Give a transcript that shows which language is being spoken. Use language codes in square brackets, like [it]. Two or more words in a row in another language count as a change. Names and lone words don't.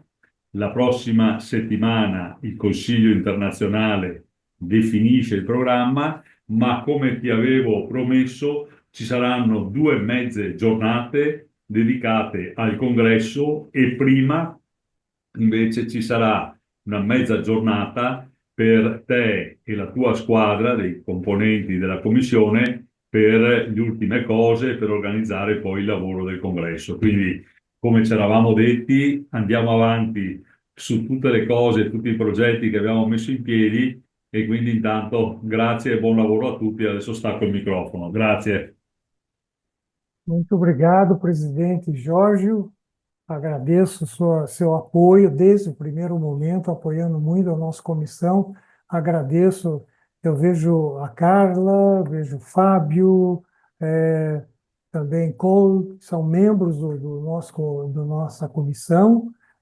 [it] La prossima settimana il Consiglio internazionale definisce il programma, ma come ti avevo promesso ci saranno due mezze giornate dedicate al congresso e prima invece ci sarà una mezza giornata per te e la tua squadra dei componenti della commissione per le ultime cose, per organizzare poi il lavoro del congresso. Quindi, come ci eravamo detti, andiamo avanti su tutte le cose, tutti i progetti che abbiamo messo in piedi e quindi intanto grazie e buon lavoro a tutti. Adesso stacco il microfono. Grazie. [pt] Muito obrigado, presidente Jorge. Agradeço seu apoio desde o primeiro momento, apoiando muito a nossa comissão. Agradeço, eu vejo a Carla, vejo o Fábio, também Cole, são membros do nossa comissão.